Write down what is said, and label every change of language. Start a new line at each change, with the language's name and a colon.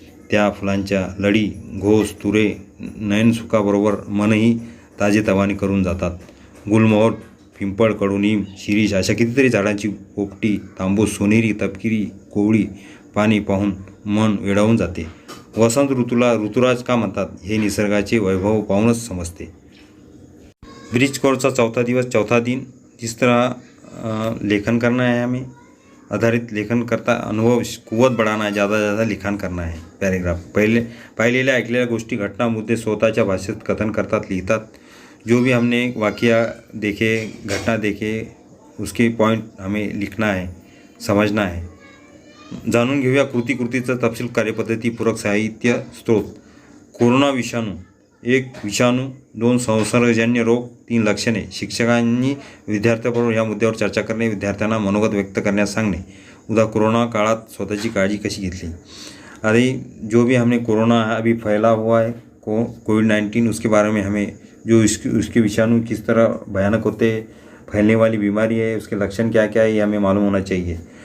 Marathi: त्या फुलांच्या लढी, घोष, तुरे नयनसुखाबरोबर मनही ताजेतवाने करून जातात. गुलमोहर, पिंपळ, कडुनिंब, शिरीष अशा कितीतरी झाडांची पोपटी, तांबूस, सोनेरी, तपकिरी, कोवळी पाने पाहून मन वेडावून जाते. वसंत ऋतूला ऋतुराज का म्हणतात हे निसर्गाचे वैभव पाहूनच समजते.
Hindi: ब्रिज कोर्सचा चौथा दिन जिस तरह लेखन करना है, हमें आधारित लेखन करता अनुभव कुवत बढ़ाना है, ज़्यादा लिखाण करना है.
Marathi: पॅरेग्राफ पाहिलेल्या ऐकलेल्या गोष्टी, घटना, मुद्दे स्वतःच्या भाषेत कथन करतात, लिहितात.
Hindi: जो भी हमने वाक़या देखे, घटना देखे, उसके पॉइंट हमें लिखना है, समझना है.
Marathi: जाणून घेऊया कृतीचा तपशील, कार्यपद्धती, पूरक साहित्य स्रोत. कोरोना विषाणू. 1. विषाणू. 2. संसर्गजन्य रोग. 3. लक्षणे. शिक्षकांनी विद्यार्थ्यांबरोबर या मुद्द्यावर चर्चा करणे, विद्यार्थ्यांना मनोगत व्यक्त करण्यास सांगणे. उदा कोरोना काळात स्वतःची काळजी कशी घेतली.
Hindi: अरे जो भी हमने कोरोना अभी फैला हुआ है कोविड-19, उसके बारे में हमें जो उसके विषाणु किस तरह भयानक होते हैं, फैलने वाली बीमारी है, उसके लक्षण क्या क्या है, ये हमें मालूम होना चाहिए.